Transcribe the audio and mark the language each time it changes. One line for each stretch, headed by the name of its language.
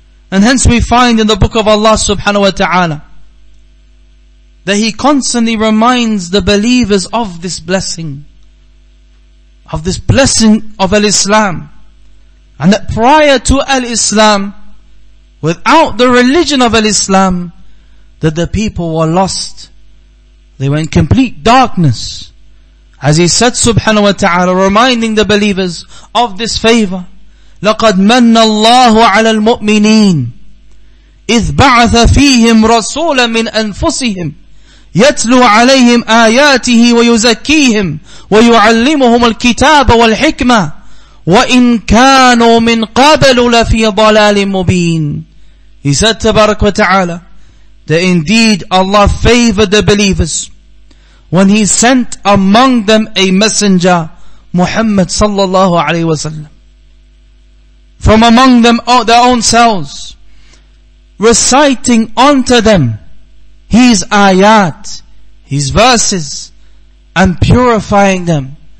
English: And hence we find in the book of Allah subhanahu wa ta'ala that He constantly reminds the believers of this blessing of al-Islam. And that prior to al-Islam, without the religion of al-Islam, that the people were lost. They were in complete darkness. As He said subhanahu wa ta'ala, reminding the believers of this favor,
Arabic: لَقَدْ مَنَّ اللَّهُ عَلَى الْمُؤْمِنِينَ إِذْ بَعَثَ فِيهِمْ رَسُولًا مِنْ أَنفُسِهِمْ يَتْلُو عَلَيْهِمْ آيَاتِهِ وَيُزَكِّيهِمْ وَيُعَلِّمُهُمُ الْكِتَابَ وَالْحِكْمَةَ وَإِنْ كَانُوا مِنْ قَبْلُ لَفِي ضَلَالٍ مُبِينٍ.
English: He said tabarak wa ta'ala that indeed Allah favored the believers when He sent among them a messenger, Muhammad sallallahu alayhi wa sallam, from among them their own selves, reciting unto them His ayat, His verses, and purifying them,